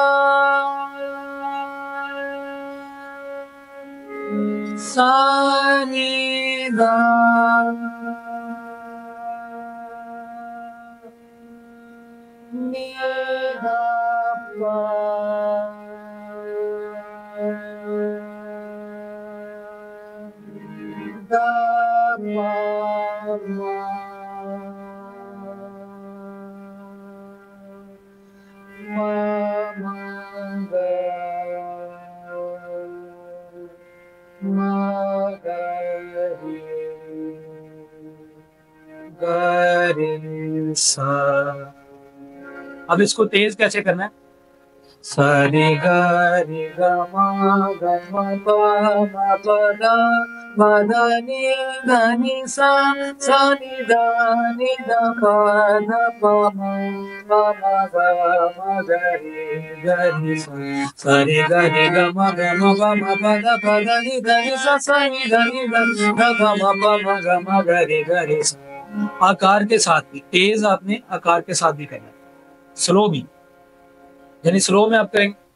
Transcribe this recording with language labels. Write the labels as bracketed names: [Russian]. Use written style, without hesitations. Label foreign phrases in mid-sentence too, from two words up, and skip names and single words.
[Hindi] सा नी दा, नी दा पा, दा पा मा, मा मा गा, मा गा रे, गा रे सा। अब इसको तेज कैसे करना है, सरि ग रि ग म ग म प म प द म द नि सा नि द प द प म ग म ग रि सा सरि ग रि ग म ग म प म प द नि सा नि द ग ग म प म ग म ग रि सा। आकार के साथ भी तेज आपने आकार के साथ भी करना, स्लो भी, यानी स्लो में आप करेंगे